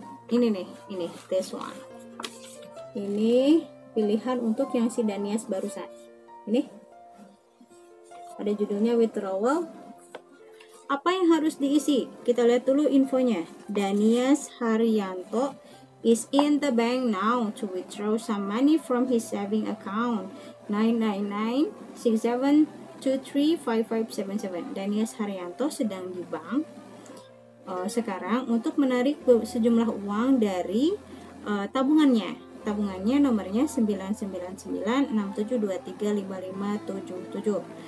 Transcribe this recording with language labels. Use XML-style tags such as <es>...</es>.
<id>Ini</id> <en>this one.</en> <id>Ini pilihan untuk yang si Danias barusan. Ini ada judulnya withdrawal. Apa yang harus diisi? Kita lihat dulu infonya.</id> <en>Danias Haryanto is in the bank now to withdraw some money from his saving account. 99967355577.</en> <id>Danias Haryanto sedang di bank sekarang untuk menarik sejumlah uang dari tabungannya. Tabungannya nomornya 99967235577.</id>